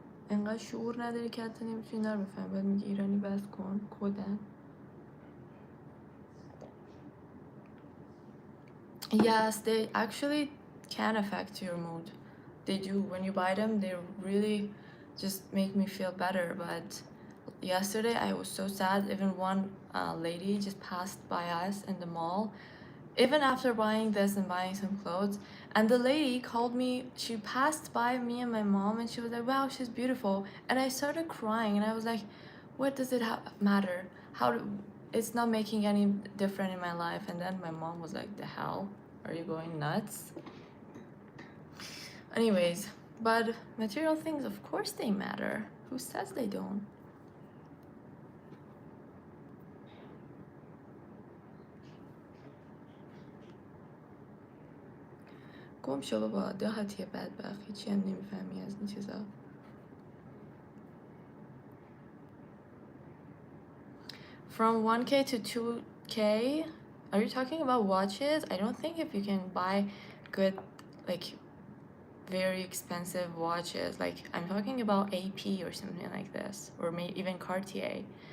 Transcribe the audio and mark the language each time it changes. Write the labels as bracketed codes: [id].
[fa] انقدر شعور نداری که حتی نمیتونی اینا رو بفهمی. باید میگه ایرانی بس کن کدن. [en] Yes, they actually can affect your mood. They do. When you buy them, they really just make me feel better. But yesterday I was so sad. Even one lady just passed by us in the mall, even after buying this and buying some clothes, and the lady called me. She passed by me and my mom, and she was like, wow, she's beautiful. And I started crying, and I was like, what does it matter? It's not making any difference in my life. And then my mom was like, the hell, are you going nuts? Anyways, but material things, of course they matter. Who says they don't? [fa] گم شو بابا، دهاتی بدبخت، هیچی هم نمیفهمی از این چیزا. [en] From 1K to 2K, are you talking about watches? I don't think if you can buy good, like very expensive watches, like I'm talking about AP or something like this, or maybe even Cartier.